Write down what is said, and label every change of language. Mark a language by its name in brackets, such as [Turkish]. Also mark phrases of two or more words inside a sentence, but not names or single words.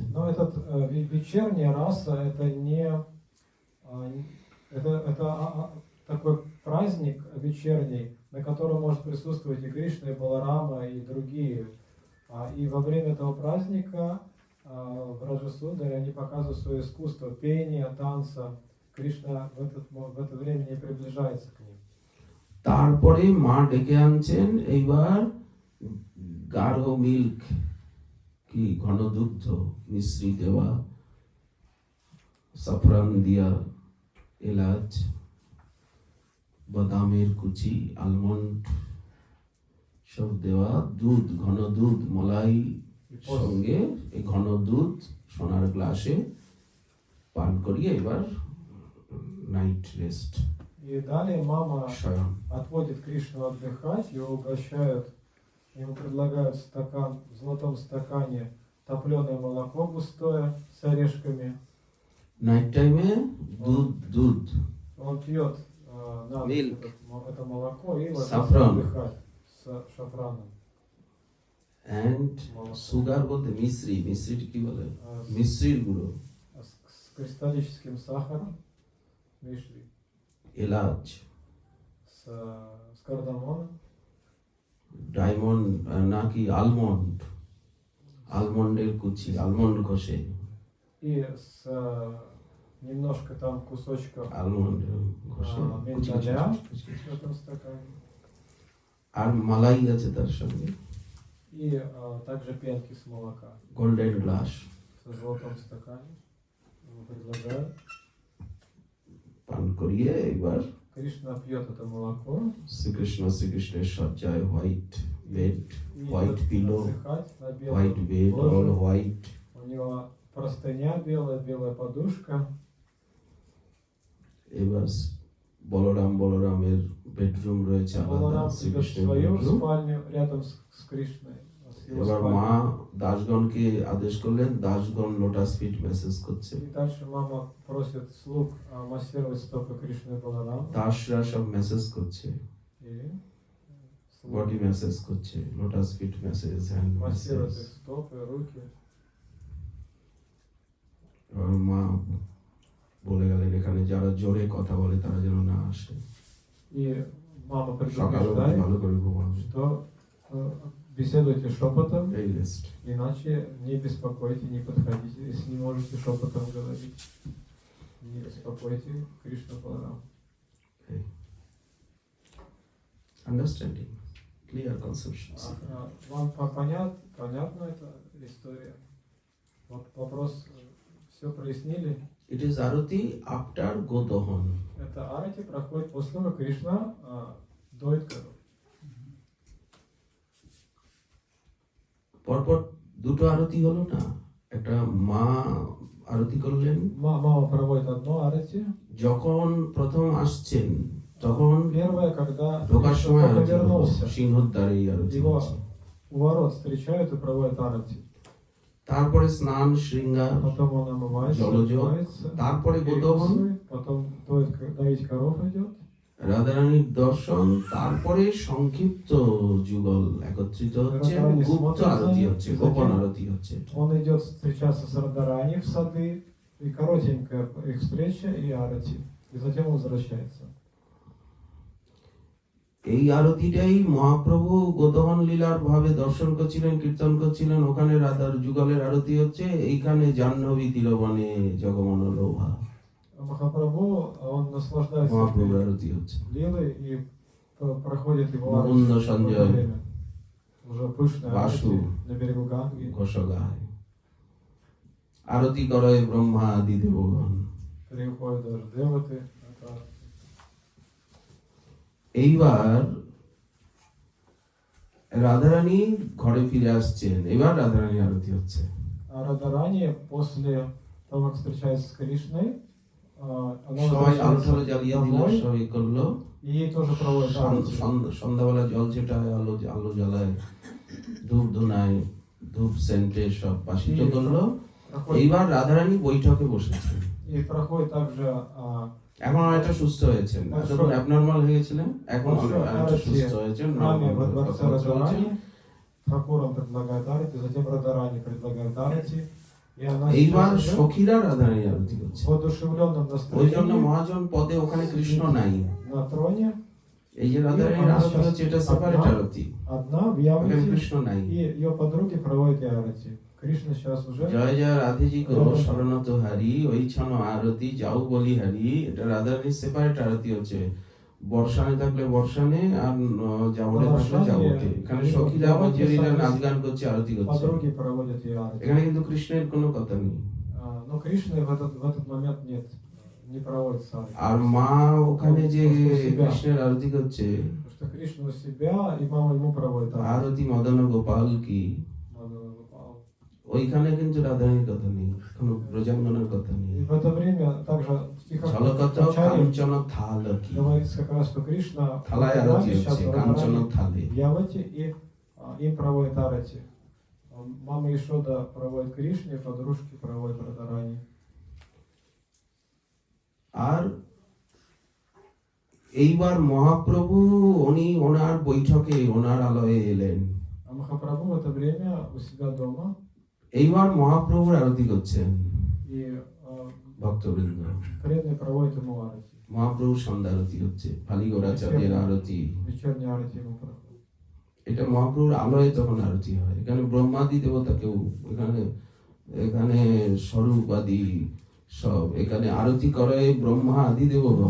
[Russian] но этот вечерняя раса это не это такой праздник вечерний, на котором может присутствовать и Кришна, и Баларама, и другие. И во время этого праздника Браджа Сундари они показывают свое искусство пения, танца. Кришна в это время не приближается к ним. [Bangla] তারপরে মা ডেকে আনছেন এইবার গাঢ় মিল্ক, কি ঘন দুগ্ধ মিশ্রি দেওয়া, সাফরান দিয়া, এলাচ, বাদামের কুচি, আলমন্ড সব দেওয়া, দুধ, ঘন দুধ, মলাই সঙ্গে এই ঘন দুধ সোনার গ্লাসে পান করিয়ে এবার [English] night rest, [Russian] И далее мама [Bangla] শয়ন। [Russian] отводит Кришну отдыхать, его угощают, ему предлагают стакан, в золотом стакане топленое молоко густое с орешками. [English] night time [Bangla] দুধ [Russian] Он пьет на ночь Milk. это молоко и ложится Saffron. отдыхать с шафраном. [English] and sugar [Bangla] বলতে মিশ্রি কি বলে, [Russian] А [Bangla] মিশ্রির গুঁড়ো, [Russian] с кристаллическим сахаром, мишли, [Bangla] এলাচ, [Russian] с кардамоном, [Bangla] ডায়মন্ড নাকি আলমন্ডের কুচি, আলমন্ড ঘষে, [Russian] и с немножко там кусочков [Bangla] আলমন্ড ঘষে কুচি কুচি [Russian] миндаля [Bangla] কুচি [Russian] в этом стакане. [Bangla] আর মালাই আছে তার সঙ্গে, [Russian] И также пенки с молока [Bangla] গোল্ডেন গ্লাস, [Russian] в золотом стакане. Ему предлагают. [Bangla] পান করিয়ে এবার [Russian] Кришна пьет это молоко. [Bangla] শ্রীকৃষ্ণের সজ্জায় [English] white bed, [Russian] И [Bangla] হোয়াইট [Russian] идет [Bangla] পিলো, [Russian] отдыхать на [Bangla] হোয়াইট [Russian] белом [English] bed, all [Russian] ложе. [Bangla] হোয়াইট। [Russian] У него простыня белая, белая подушка. [Bangla] এবার বলরামের বেডরুম রয়েছে আলাদা, [Russian] Баларам идет в [Bangla] শ্রীকৃষ্ণের [Russian] свою [Bangla] বেডরুম। [Russian] спальню рядом с Кришной. его [Bangla] এবার মা [Russian] спальню. [Bangla] দাসগণকে আদেশ করলেন, দাসগণ [English] lotus feet massage [Bangla] করছে, [Russian] И дальше мама просит слуг массировать стопы Кришны и Баларама. [Bangla] দাসরা সব মেসেজ করছে, [Russian] И [Bangla] বডি [Russian] слуги [Bangla] মেসেজ করছে, [English] lotus feet massage, hand massage. [Russian] массируют их стопы, руки. [Bangla] এবার মা বলে গেলেন, এখানে যারা জোরে কথা বলে তারা যেন না আসে, [Russian] И мама [Bangla] সকালে [Russian] предупреждает, [Bangla] ভালো করে ঘুমাবে, [Russian] что беседуйте шепотом, [Bangla] এই রেস্ট। [Russian] иначе не беспокойте, не подходите, если не можете шепотом говорить. Не беспокойте Кришну Баларама. [English] understanding, clear conception. [Russian] Вам понятна эта история? Вот вопрос, все прояснили? [English] it is আরতি after গোদহন। [Russian] Это арати проходит после того, как Кришна доит коров. [Bangla] পরপর দুটো আরতি হলো না, একটা মা আরতি করলেন, [Russian] Мама проводит одно арати. [Bangla] যখন প্রথম আসছেন তখন [Russian] Первое, когда [Bangla] ঢোকার [Russian] Кришна [Bangla] সময় [Russian] только [Bangla] আরতি হলো, [Russian] вернулся, [Bangla] সিংহদ্বারে এই আরতি [Russian] его [Bangla] হচ্ছে। [Russian] у ворот встречают и проводят арати. [Bangla] তারপরে স্নান শৃঙ্গার, [Russian] Потом он омывается, [Bangla] জলযোগ, [Russian] умывается, [Bangla] তারপরে গোদহন, [Russian] перекусывает, потом доить коров идет. [Bangla] রাধারানীর দর্শন, তারপরে সংক্ষিপ্ত যুগল একত্রিত হচ্ছে, রাধারানী গুপ্ত [Russian] смотрит [Bangla] আরতি [Russian] за [Bangla] হচ্ছে, [Russian] ним, [Bangla] গোপন [Russian] затем [Bangla] আরতি হচ্ছে। [Russian] Он идет встречаться с Радарани в сады, и коротенькая их встреча и арати. И затем он возвращается. [Bangla] এই আরতিটাই মহাপ্রভু গোদহন লীলার ভাবে দর্শন করছিলেন, কীর্তন করছিলেন, ওখানে রাধার যুগলের আরতি হচ্ছে, এইখানে জাহ্নবী তীরবনে জগমন লোভা, [Russian] Махапрабху, он наслаждается [Bangla] মহাপ্রভুর [Russian] этой [Bangla] আরতি হচ্ছে। [Russian] лилой и проходит его Мукунда арати в Санджай. это время. Уже пышная Вашу. арати на берегу Ганги. [Bangla] ঘোষগায় আরতি করে ব্রহ্মা আদি দেবগণ। [Russian] Приходят даже деваты. Это [Bangla] এইবার রাধারানী ঘরে ফিরে আসছেন, এবার রাধারানী আরতি হচ্ছে। [Russian] А Радарани после того, как встречается с Кришной, она [Bangla] সবাই আলো ঠালো [Russian] возвращается [Bangla] জ্বালিয়ে দিল, [Russian] домой, [Bangla] সবাই করলো, [Russian] и ей тоже проводят арати. [Bangla] সন্ধ্যাবেলা জল ছেটায়, আলো আলো জ্বালায়, ধূপ ধুনায়, ধূপ সেন্টে সব বাসিত করলো। [Russian] Проходит, [Bangla] এইবার রাধারানী বৈঠকে বসেছেন, [Russian] и проходит также [Bangla] এখন অনেকটা সুস্থ হয়েছেন, এতক্ষণ অ্যাবনর্মাল হয়ে গেছিলেন, এখন অনেকটা সুস্থ হয়েছেন, [Russian] в храме во normal дворце [Bangla] কথা চলছে। [Russian] Радарани. ঠাকুরам предлагает арати, затем Радарани предлагает арати. И она [Bangla] এইবার [Russian] сейчас уже [Bangla] সখীরা রাধারানী আরতি করছে। [Russian] в воодушевленном [Bangla] ওই জন্য [Russian] настроении [Bangla] মহাজন পদে ওখানে কৃষ্ণ নাই, [Russian] на троне, [Bangla] এই যে রাধারানীর আরতি হচ্ছে এটা সেপারেট আরতি, [Russian] одна в [Bangla] ওখানে [Russian] Явате, [Bangla] কৃষ্ণ নাই। [Russian] и ее подруги проводят арати. Кришна сейчас уже [Hindi] जय जय राधेजी को शरणत हारी, ओई छन आरती जाओ बलि हारी, [Bangla] এটা রাধারানীর সেপারেট আরতি হচ্ছে। বর্ষানে থাকলে বর্ষানে, আর যাবতে থাকলে যাবতে। এখানে সখীরা মঞ্জুরিরা নাচ গান করছে, আরতি করছে, [Russian] подруги проводят ее арати. [Bangla] এখানে কিন্তু কৃষ্ণের কোনো কথা নেই। [Russian] Но Кришны в этот момент нет, не проводится арати. [Bangla] আর মা ওখানে যে কৃষ্ণের আরতি করছে, [Russian] Потому что Кришна у себя, и мама ему проводит арати. [Hindi] आरती मदन गोपाल की, [Bangla] ওইখানে কিন্তু রাধারানীর কথা নেই, কোনো ব্রজাঙ্গনের কথা নেই। [Russian] И в это время также в стихах [Bangla] ঝলকত [Russian] Ачарьи [Hindi] कंचन थाल की, [Russian] говорится как раз, что Кришна в [Bangla] থালায় [Russian] этом [Bangla] আরতি [Russian] храме сейчас [Bangla] হচ্ছে, [Russian] в [Bangla] কাঞ্চন [Russian] Радарани, [Bangla] থালে। [Russian] в Явате, и им проводит арати. Мама Ишода проводит Кришне, подружки проводят Радарани. [Bangla] আর এইবার মহাপ্রভু উনি ওনার বৈঠকে, ওনার আলয়ে এলেন, [Russian] А Махапрабху в это время у себя дома, [Bangla] এইবার мহাপ্রভুর আরতি করছেন [Russian] и [Bangla] ভক্তবৃন্দ। [Russian] преданные проводят ему арати. [Bangla] মহাপ্রভুর সন্ধ্যা আরতি হচ্ছে, ফালিগোরা চাঁদের আরতি, [Russian] Вечерний арати ему проходит. [Bangla] এটা মহাপ্রভুর আলয়ে তখন আরতি হয়। এখানে ব্রহ্মাদি দেবতা কেউ, এখানে এখানে স্বরূপ আদি সব, এখানে আরতি করে ব্রহ্মা আদি দেবগণ।